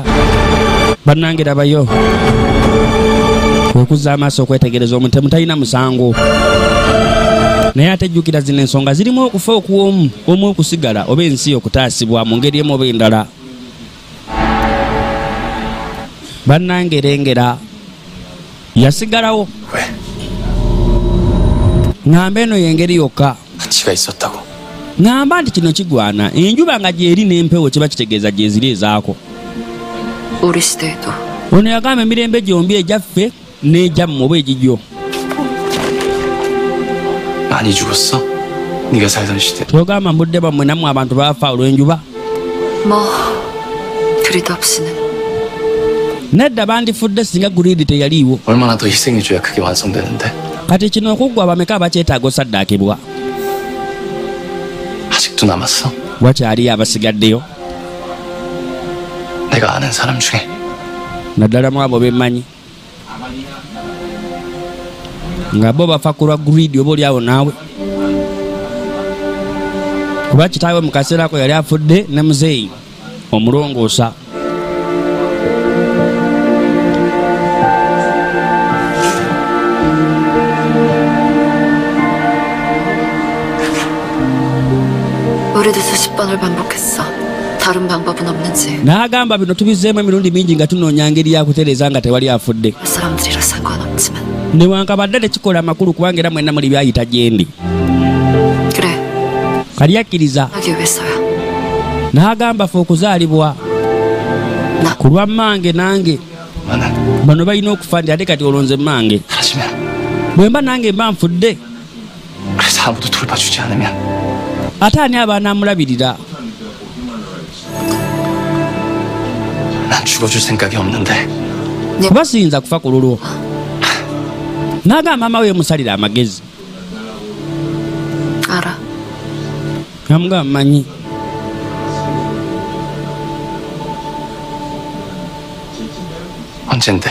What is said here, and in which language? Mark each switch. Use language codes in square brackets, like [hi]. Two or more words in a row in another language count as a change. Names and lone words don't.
[lg] Bannange labayo okuzza amaaso okwetegereza omutemu talina musango, naye ate jjukira zino ensonga zirimu okufa okuw'omu, omu okusigala oba ensi okutaasibwa mu ngeri emu oba endala. Bannange lengera yasigalawo ŋŋamba eno y'engeri yokka. [ko] 가치가 있었다고. [lg] ŋŋamba nti kino kigwana, enjuba nga gyeri n'empewo kiba kitegeeza gyeziri ezaako. [ko] 우리 시대에도 [lg] ono yagamba emirembe gyombi ejaffe n'ejammu oba egijjo. [ko] 많이 죽었어? 네가 살던 시대. [lg] Togamba mbudde bammwe nammwe abantu baafa olw'enjuba. [ko] 뭐 그리도 없이는 [lg] Nedda bandifudde singa gulidi teyaliiwo. [ko] 얼마나 더 희생해줘야 그게 완성되는데. [lg] Kati kino okuggwa bameka abakyetaaga osaddaakibwa. [ko] 아직도 남았어. [lg] Wakyaliyo abasigaddeyo. [ko] 내가 아는 사람 중에. [lg] Naddala mu abo bemmanyi nga bo bafa ku lwa gulidi oba oliawo naawe. Kuba kitaawe mu kaseera ako yali afudde ne muzeeyi omulongoosa. [ko] 우리도 수십 번을 반복했어. 다른 방법은 없는지. [lg] N'agamba bino tubizzeemu emirundi mingi nga tunoonya ngeri ya kutereeza nga tewali afudde. [ko] 사람들이라 상관없지만. [lg] Newankabadde tekikola amakulu kubanga era mwenna muli byayita gyendi. [ko] 그래. [lg] Kali akkiriza. [ko] 하기 위해서야. [lg] N'agamba ffe okuzaalibwa [ko] 나 [lg] ku lwa mmange nange [ko] 나는 [lg] bano balina okufa ndi ate kati olonze mmange. [ko] 사라지면. [lg] Bwe mba nange mba nfudde [ko] 그래서 아무도 돌봐주지 않으면. [lg] ate ani aba anaamulabirira? [ko] 난 죽어줄 생각이 없는데. [lg] Kuba siyinza kufa ku lulwo. N'agamba maama we musalira amagezi. [ko] 알아. [lg] Namugamba mmanyi. [ko] 언젠데.